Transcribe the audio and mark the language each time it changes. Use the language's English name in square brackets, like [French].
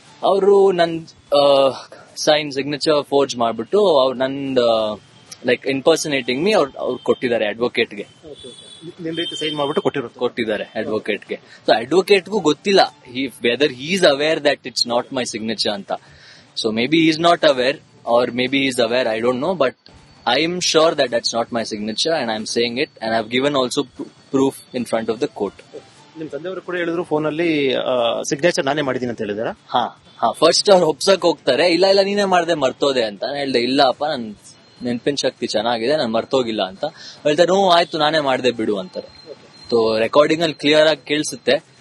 [Kannada] ಅವರು ನನ್ sign signature forge ಮಾಡ್ಬಿಟ್ಟು ಅವ್ರು ನಂದು [English] like impersonating me [Kannada] ಅವ್ರು ಕೊಟ್ಟಿದ್ದಾರೆ ಅಡ್ವೊಕೇಟ್ಗೆ. ಸೈನ್ ಮಾಡ್ಬಿಟ್ಟು ಕೊಟ್ಟಿದ್ದಾರೆ ಅಡ್ವೊಕೇಟ್ಗೆ. ಸೊ ಅಡ್ವೊಕೇಟ್ಗೂ ಗೊತ್ತಿಲ್ಲ [English] whether he is aware that it's not my signature [Kannada] ಅಂತ. [English] So maybe is not aware or maybe he is aware, I don't know, but I am sure that that's not my signature and I am saying it, and I have given also proof in front of the court. [Kannada] ನಿಮ್ ತಂದೆಯವರು ಕೂಡ ಹೇಳಿದ್ರು phone ಅಲ್ಲಿ signature ನಾನೇ ಮಾಡಿದೀನಿ ಅಂತ ಹೇಳಿದಾರ. First ಅವ್ರು ಒಪ್ಸಕ್ ಹೋಗ್ತಾರೆ, ಇಲ್ಲ ನೀನೇ ಮಾಡ್ದೆ ಮರ್ತೋದೆ ಅಂತ. ನಾನು ಹೇಳ್ದೆ ಇಲ್ಲಪ್ಪ, ನನ್ ನೆನಪಿನ ಶಕ್ತಿ ಚೆನ್ನಾಗಿದೆ, ನಾನು ಮರ್ತೋಗಿಲ್ಲ ಅಂತ. ಹೇಳ್ತಾರೆ ಆಯ್ತು ನಾನೇ ಮಾಡ್ದೆ ಬಿಡು ಅಂತಾರೆ. ಸೊ ರೆಕಾರ್ಡಿಂಗ್ ಅಲ್ಲಿ ಕ್ಲಿಯರ್ ಆಗಿ ಕೇಳಿಸುತ್ತೆ.